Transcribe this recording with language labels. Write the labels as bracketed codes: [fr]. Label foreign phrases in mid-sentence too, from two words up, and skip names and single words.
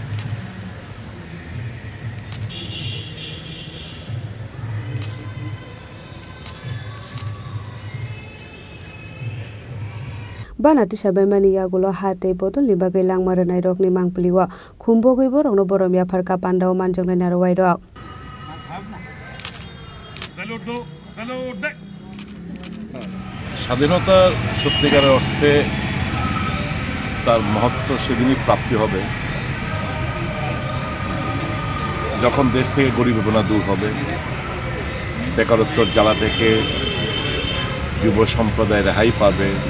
[trp] Banati Shabemani Yagulo Hate Botol Libagai Langmaranai Rokni Mangpliwa Kumbogi Borong Boromia Parka Pandao Manjang Narawai Dog. [bn] স্বাধীনতা সত্যিকারের অর্থে তার মহত্ব সেদিনই প্রাপ্তি হবে যখন দেশ থেকে গরিবনা দূর হবে, বেকারত্বের জ্বালা থেকে যুব সম্প্রদায় রেহাই পাবে,